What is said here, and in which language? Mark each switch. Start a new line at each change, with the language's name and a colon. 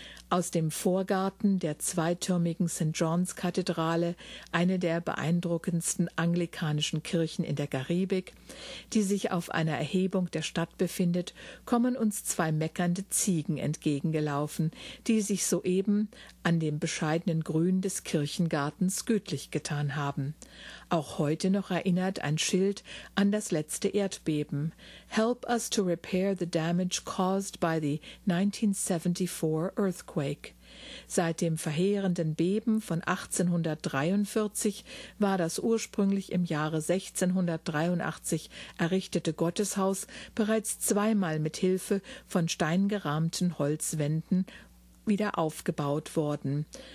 German: Aus dem Vorgarten der zweitürmigen St. John's Kathedrale, eine der beeindruckendsten anglikanischen Kirchen in der Karibik, die sich auf einer Erhebung der Stadt befindet, kommen uns zwei meckernde Ziegen entgegengelaufen, die sich soeben an dem bescheidenen Grün des Kirchengartens gütlich getan haben. Auch heute noch erinnert ein Schild an das letzte Erdbeben.
English: Help us to repair the damage caused by the 1974 earthquake.
German: Seit dem verheerenden Beben von 1843 war das ursprünglich im Jahre 1683 errichtete Gotteshaus bereits zweimal mit Hilfe von steingerahmten Holzwänden wieder aufgebaut worden.